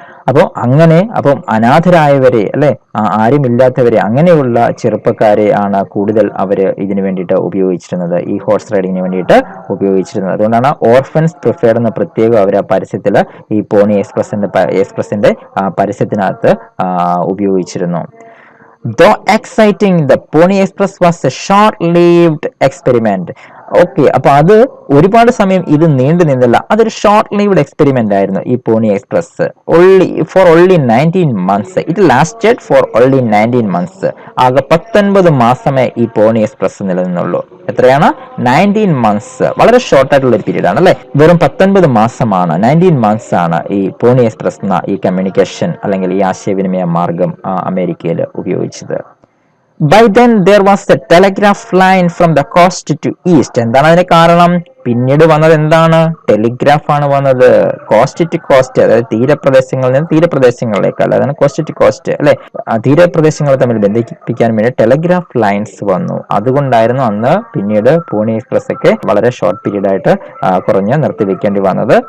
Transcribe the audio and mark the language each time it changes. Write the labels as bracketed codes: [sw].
[ml] അപ്പം അനാഥരായവരെ അല്ലെ, ആരുമില്ലാത്തവരെ, അങ്ങനെയുള്ള ചെറുപ്പക്കാരെ ആണ് കൂടുതൽ അവര് ഇതിനു വേണ്ടിയിട്ട് ഉപയോഗിച്ചിരുന്നത്, ഈ ഹോഴ്സ് റൈഡിങ്ങിന് വേണ്ടിയിട്ട് ഉപയോഗിച്ചിരുന്നത്. അതുകൊണ്ടാണ് ഓർഫൻസ് പ്രിഫേർഡ് എന്ന് പ്രത്യേകം അവർ ആ പരസ്യത്തില് ഈ പോണി എക്സ്പ്രസിന്റെ പരസ്യത്തിനകത്ത് ഉപയോഗിച്ചിരുന്നു. [en] Though exciting, the Pony Express was a short-lived experiment. [ml] Okay, അപ്പൊ അത് ഒരുപാട് സമയം ഇത് നീണ്ടു നിന്നില്ല. അതൊരു [en] short lived experiment [ml] ആയിരുന്നു ഈ പോണി express. [en] only 19 months. It lasted for only 19 months. [ml] ആകെ 19 മാസമേ ഈ പോണി എക്സ്പ്രസ് നിലനിന്നുള്ളൂ. എത്രയാണ്? 19 months. വളരെ ഷോർട്ട് ആയിട്ടുള്ള ഒരു പീരീഡ് ആണ് അല്ലെ. വെറും 19 മാസമാണ്, 19 months ആണ് ഈ പോണി എക്സ്പ്രസ് എന്ന ഈ കമ്മ്യൂണിക്കേഷൻ അല്ലെങ്കിൽ ഈ ആശയവിനിമയ മാർഗം അമേരിക്കയിൽ ഉപയോഗിച്ചത്. [en] By then there was a telegraph line from the coast to east. [ml] എന്താണ് അതിന് കാരണം? പിന്നീട് വന്നത് എന്താണ്? ടെലിഗ്രാഫ് ആണ് വന്നത്. കോസ്റ്റ് ടു കോസ്റ്റ്, അതായത് തീരപ്രദേശങ്ങളിൽ നിന്ന് തീരപ്രദേശങ്ങളിലേക്ക്, അല്ലാതെ കോസ്റ്റ് ടു കോസ്റ്റ് അല്ലെ, തീരപ്രദേശങ്ങളെ തമ്മിൽ ബന്ധിപ്പിക്കാൻ വേണ്ടി ടെലിഗ്രാഫ് ലൈൻസ് വന്നു. അതുകൊണ്ടായിരുന്നു അന്ന് പിന്നീട് പോണി എക്സ്പ്രസ് ഒക്കെ വളരെ ഷോർട്ട് പീരീഡ് ആയിട്ട് കുറഞ്ഞ് നിർത്തിവെക്കേണ്ടി വന്നത്.